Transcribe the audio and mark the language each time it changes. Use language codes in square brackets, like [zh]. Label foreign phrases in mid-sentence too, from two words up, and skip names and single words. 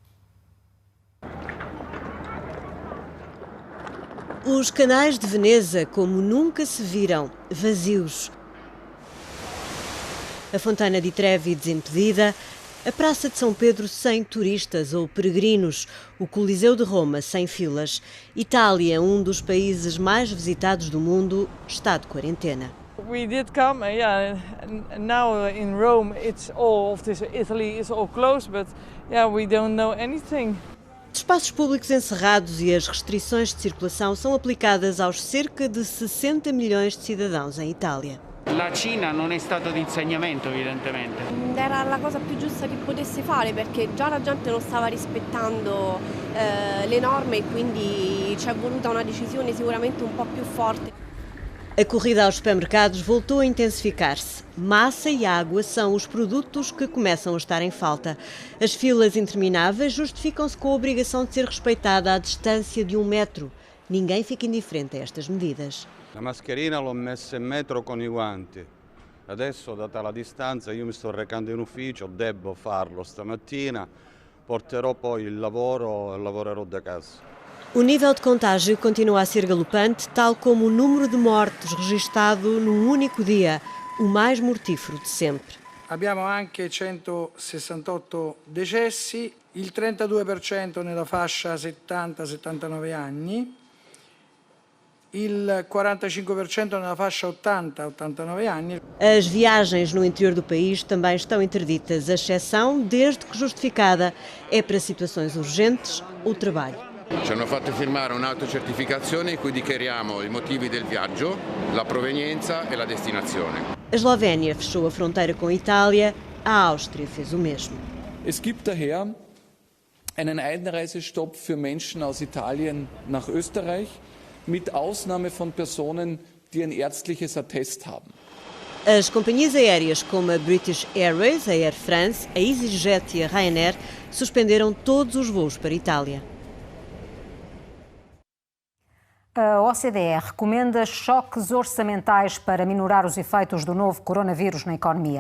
[pt] Os canais de Veneza, como nunca se viram, vazios. A Fontana di Trevi desimpedida, a Praça de São Pedro sem turistas ou peregrinos, o Coliseu de Roma sem filas. Itália, um dos países mais visitados do mundo, está de quarentena. [en] We did come, yeah. Now in Rome, it's all of this. Italy is all closed, but yeah, we don't know anything. [pt] Os espaços públicos encerrados e as restrições de circulação são aplicadas aos cerca de 60 milhões de cidadãos em Itália. [it] La Cina non è stato di insegnamento, evidentemente. Era la cosa più giusta che potesse fare, perché già la gente non stava rispettando le norme e quindi c'è voluta una decisione sicuramente un po' più forte. [pt] A corrida aos supermercados voltou a intensificar-se. Massa e água são os produtos que começam a estar em falta. As filas intermináveis justificam-se com a obrigação de ser respeitada a distância de 1 metro. Ninguém fica indiferente a estas medidas. [it] La mascherina l'ho messa in metro con i guanti. Adesso, data la distanza, io mi sto recando in ufficio, devo farlo stamattina, porterò poi il lavoro e lavorerò da casa. [pt] O nível de contágio continua a ser galopante, tal como o número de mortes registado num único dia, o mais mortífero de sempre. [it] Abbiamo anche 168 decessi, il 32% nella fascia 70-79 anni, il 45% nella fascia 80-89 anni. [pt] As viagens no interior do país também estão interditas, a exceção, desde que justificada, é para situações urgentes ou trabalho. [it] Ci hanno fatto firmare un'autocertificazione in cui dichiariamo i motivi del viaggio, la provenienza e la destinazione. [pt] A Eslovénia fechou a fronteira com a Itália, a Áustria fez o mesmo. [de] Es gibt daher einen Einreisestopp für Menschen aus Italien nach Österreich, mit Ausnahme von Personen, die ein ärztliches Attest haben. [pt] As companhias aéreas como a British Airways, a Air France, a EasyJet e a Ryanair suspenderam todos os voos para a Itália. A OCDE recomenda choques orçamentais para minorar os efeitos do novo coronavírus na economia.